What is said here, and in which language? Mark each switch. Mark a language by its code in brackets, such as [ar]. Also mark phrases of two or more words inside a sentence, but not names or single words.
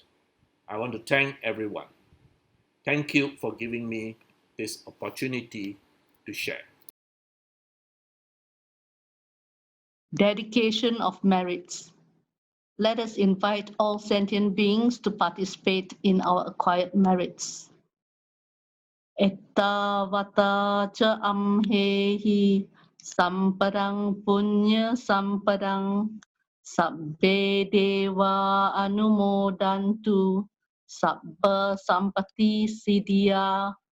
[en] I want to thank everyone. Thank you for giving me this opportunity to share. Dedication of merits. Let us invite all sentient beings to participate in our acquired merits. [pi] Ettavata cha amhehi sampadang punya sampadang sabbe deva anumodantu sabba sampati siddhya.